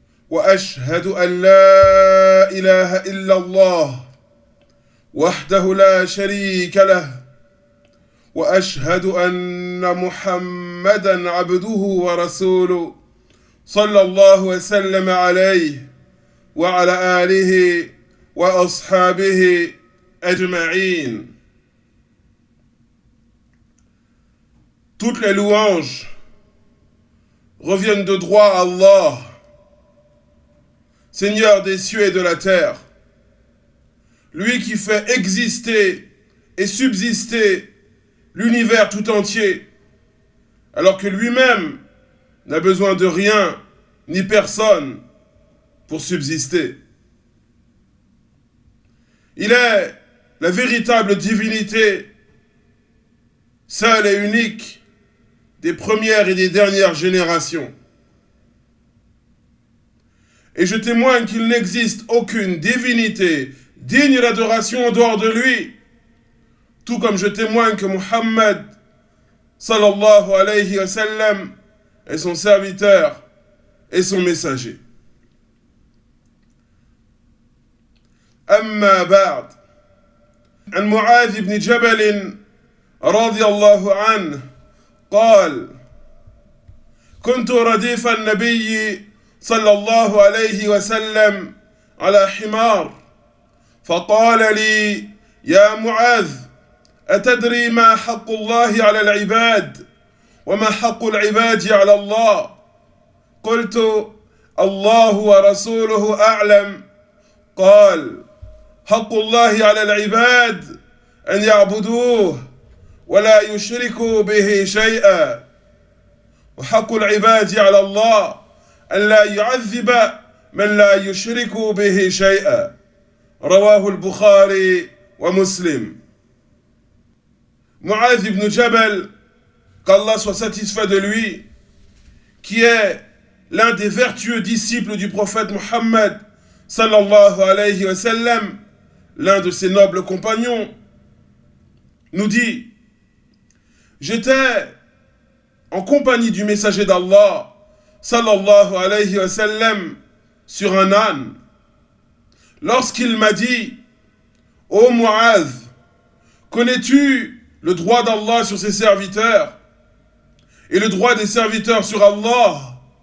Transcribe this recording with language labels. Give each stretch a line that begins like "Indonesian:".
Arabic: وأشهد أن لا إله إلا الله وحده لا شريك له وأشهد أن محمدا عبده ورسوله صلى الله وسلم عليه وعلى آله وأصحابه أجمعين.
French: Toutes les louanges reviennent de droit à Allah, Seigneur des cieux et de la terre, lui qui fait exister et subsister l'univers tout entier, alors que lui-même n'a besoin de rien ni personne pour subsister. Il est la véritable divinité, seule et unique, des premières et des dernières générations. Et je témoigne qu'il n'existe aucune divinité digne d'adoration en dehors de lui, tout comme je témoigne que Muhammad sallallahu alayhi wa sallam est son serviteur et son messager.
Arabic: أما بعد عن معاذ بن جبل رضي الله عنه قال كنت رديف النبي صلى الله عليه وسلم على حمار فقال لي يا معاذ أتدري ما حق الله على العباد وما حق العباد على الله قلت الله ورسوله أعلم قال حق الله على العباد أن يعبدوه ولا يشركوا به شيئا وحق العباد على الله أن لا يعذب من لا يشرك به شيئا رواه البخاري ومسلم.
French: Mu'adh ibn Jabal, qu'Allah soit satisfait de lui, qui est l'un des vertueux disciples du prophète Muhammad sallallahu alayhi wa sallam, l'un de ses nobles compagnons, nous dit: j'étais en compagnie du messager d'Allah sallallahu alayhi wa sallam sur un âne lorsqu'il m'a dit: ô Mu'adh, connais-tu le droit d'Allah sur ses serviteurs et le droit des serviteurs sur Allah?